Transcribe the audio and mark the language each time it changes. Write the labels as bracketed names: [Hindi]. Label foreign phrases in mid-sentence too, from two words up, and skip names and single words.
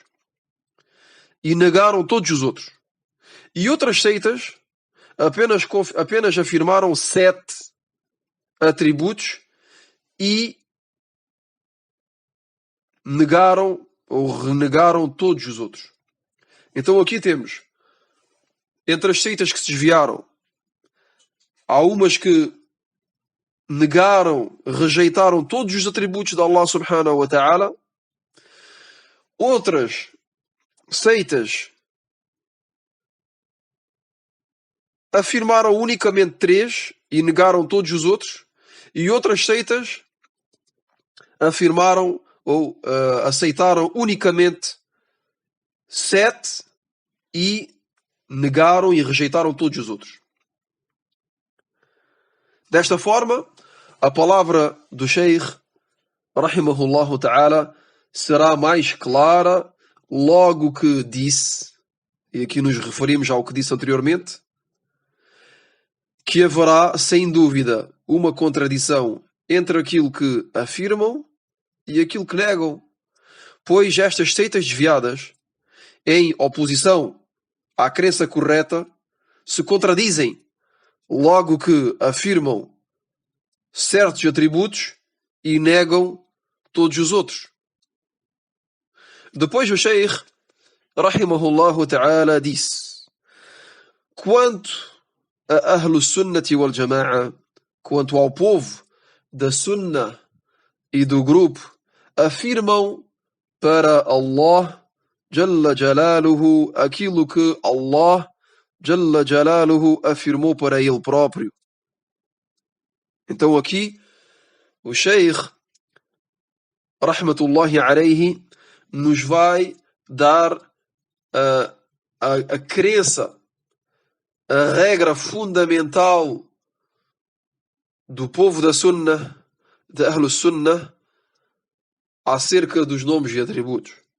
[Portuguese] E negaram todos os outros. E outras seitas apenas afirmaram 7 atributos e negaram ou renegaram todos os outros. Então aqui temos, entre as seitas que se desviaram, há umas que negaram, rejeitaram todos os atributos de Allah subhanahu wa ta'ala. Outras seitas afirmaram unicamente 3 e negaram todos os outros. E outras seitas afirmaram ou aceitaram unicamente 7 e negaram e rejeitaram todos os outros. Desta forma, a palavra do Sheikh, [Arabic] رحمه الله تعالى, [Portuguese] será mais clara logo que disse, e aqui nos referimos ao que disse anteriormente, que haverá, sem dúvida, uma contradição entre aquilo que afirmam e aquilo que negam, pois estas seitas desviadas, em oposição à crença correta, se contradizem logo que afirmam certos atributos e negam todos os outros. Depois o Sheikh, [Arabic] رحمه الله تعالى, [Portuguese] disse: quanto a [Arabic] أهل السنة والجماعة, [Portuguese] quanto ao povo da Sunnah e do grupo, afirmam para [Arabic] الله جل جلاله [Portuguese] aquilo que [Arabic] الله جل جلاله [Portuguese] afirmou para ele próprio. Então aqui o Sheikh, [Arabic] رحمة الله عليه, [Portuguese] nos vai dar a crença, a regra fundamental do povo da Sunnah, de [Arabic] أهل السنة, [Portuguese] acerca dos nomes e atributos.